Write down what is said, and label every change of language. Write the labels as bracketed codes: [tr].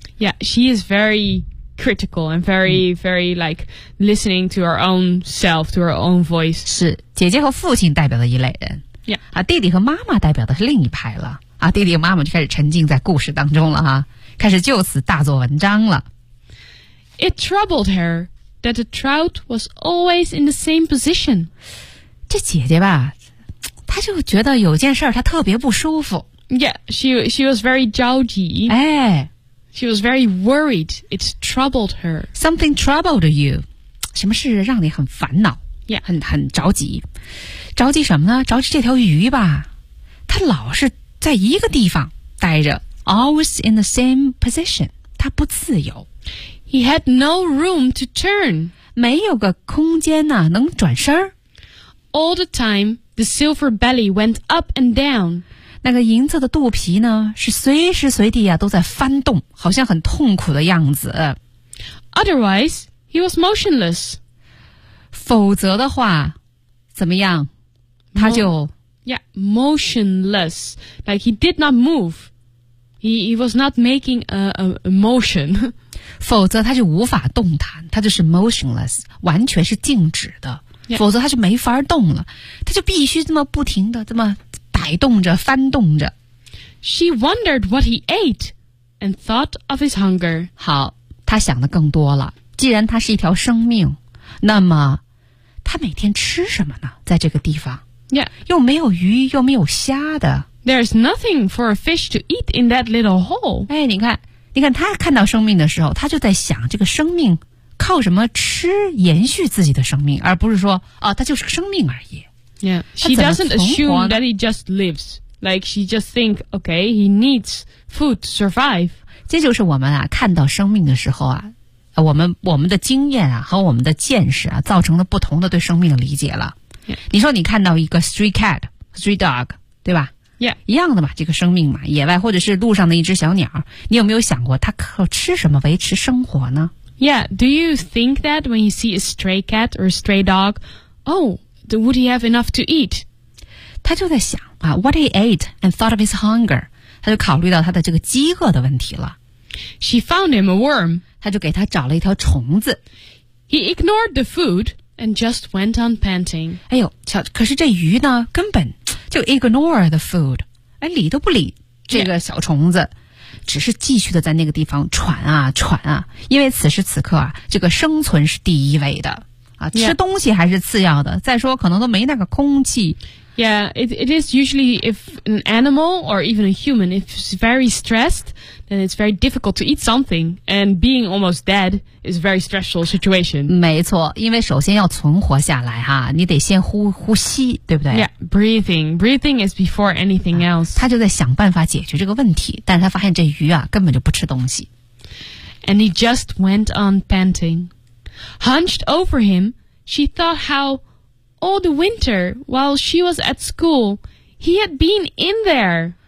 [en] Yeah, she is very critical and very, very like listening to her own self, to her own voice. [zh] 是，姐姐和父亲代表的一类人。 [en] Yeah. [zh] 啊，弟弟和妈妈代表的是另一派了。啊，弟弟和妈妈就开始沉浸在故事当中了哈，开始就此大做文章了。 [en] It troubled her that the trout was always in the same position. [zh] 这姐姐吧，她就觉得有件事儿她特别不舒服。 [en] Yeah, she was very 着急。哎。 She was very worried. It troubled her. Something troubled you. [zh] 什么事让你很烦恼 [en] Yeah. [zh] 很着急。着急什么呢？着急这条鱼吧。它老是在一个地方待着。 [en] Always in the same position. [zh] 它不自由。 [en] He had no room to turn. [zh] 没有个空间呢、啊、能转身。 [en] All the time, the silver belly went up and down. [zh] 那个银色的肚皮呢是随时随地啊都在翻动好像很痛苦的样子。 [en] Otherwise, he was motionless. [zh] 否则的话怎么样他就。 [en] Yeah, motionless. Like he did not move. He was not making a motion. [zh] 否则他就无法动弹他就是 motionless, 完全是静止的。 [en] Yeah. [zh] 否则他就没法动了他就必须这么不停的这么。摆动着翻动着 [en] She wondered what he ate and thought of his hunger. [zh] 好他想的更多了既然他是一条生命那么他每天吃什么呢在这个地方 [en] Yeah. [zh] 又没有鱼又没有虾的 [en] There's nothing for a fish to eat in that little hole. [zh] 哎你看他看到生命的时候他就在想这个生命靠什么吃延续自己的生命而不是说啊他就是个生命而已 [en] Yeah, she doesn't assume that he just lives. Like, she just think, okay, he needs food to survive. [zh] 这就是我们啊，看到生命的时候啊，我们的经验啊，和我们的见识啊，造成了不同的对生命的理解了。 [en] Yeah. [zh] 你说你看到一个 [en] stray cat, stray dog, [zh] 对吧 [en] ?Yeah. [zh] 一样的嘛，这个生命嘛，野外或者是路上的一只小鸟，你有没有想过它靠吃什么维持生活呢 [en] ?Yeah, do you think that when you see a stray cat or a stray dog, oh,Would he have enough to eat? [zh] 他就在想、 [en] 啊、what he ate and thought of his hunger. [zh] 他就考虑到他的这个饥饿的问题了。 [en] She found him a worm. [zh] 他就给他找了一条虫子。 [en] He ignored the food and just went on panting. [zh] 哎呦瞧可是这鱼呢根本就 [en] ignore the food. [zh] 哎理都不理这个小虫子、yeah. 只是继续的在那个地方喘啊喘啊因为此时此刻啊这个生存是第一位的。啊、吃东西还是次要的、 [en] yeah. [zh] 再说可能都没那个空气。 [en] Yeah, it is usually if an animal or even a human if it's very stressed, then it's very difficult to eat something. And being almost dead is a very stressful situation. [zh] 没错因为首先要存活下来哈你得先呼吸对不对 [en] Yeah, breathing. Breathing is before anything else.、 [zh] 啊、他就在想办法解决这个问题但是他发现这鱼啊根本就不吃东西。 [en] And he just went on panting. Hunched over him, she thought how all the winter while she was at school, he had been in there.